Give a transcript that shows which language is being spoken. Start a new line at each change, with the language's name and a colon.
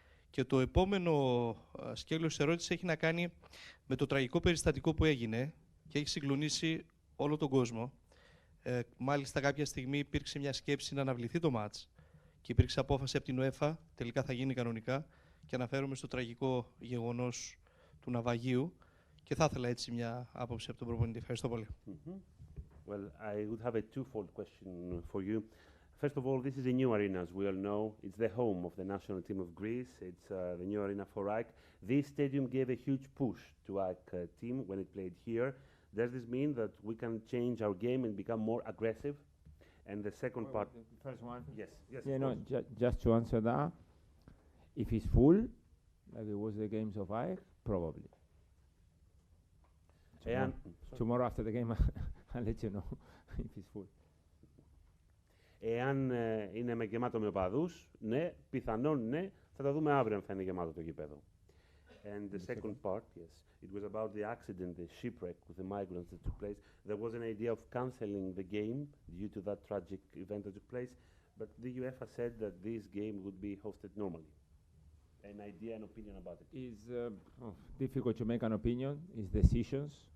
Greek: Και το επόμενο σκέλος της ερώτησης έχει να κάνει με το τραγικό περιστατικό που έγινε και έχει συγκλονίσει όλο τον κόσμο. Μάλιστα κάποια στιγμή υπήρξε μια σκέψη να αναβληθεί το μάτς και υπήρξε απόφαση από την UEFA, τελικά θα γίνει κανονικά, και αναφέρομαι στο τραγικό γεγονός του ναυαγίου και θα ήθελα έτσι μια άποψη από τον προπονητή. Ευχαριστώ πολύ.
English: Well, I would have a twofold question for you. First of all, this is a new arena, as we all know. It's the home of the national team of Greece. It's the new arena for AEK. This stadium gave a huge push to AEK team when it played here. Does this mean that we can change our game and become more aggressive? And the second part... The first one? Yes. Yeah, no, just to answer that, if it's full, like it was the games of AEK, probably. Tomorrow after the game, I'll let you know if it's full.
Greek: Εάν είναι με γεμάτο με οπαδούς, ναι, πιθανόν ναι, θα τα δούμε αύριο αν θα είναι γεμάτο το γήπεδο.
English: And the second part, yes, it was about the accident, the shipwreck with the migrants that took place. There was an idea of cancelling the game due to that tragic event that took place, but the UEFA said that this game would be hosted normally. An idea and opinion about it? It's difficult to make an opinion. It's decisions.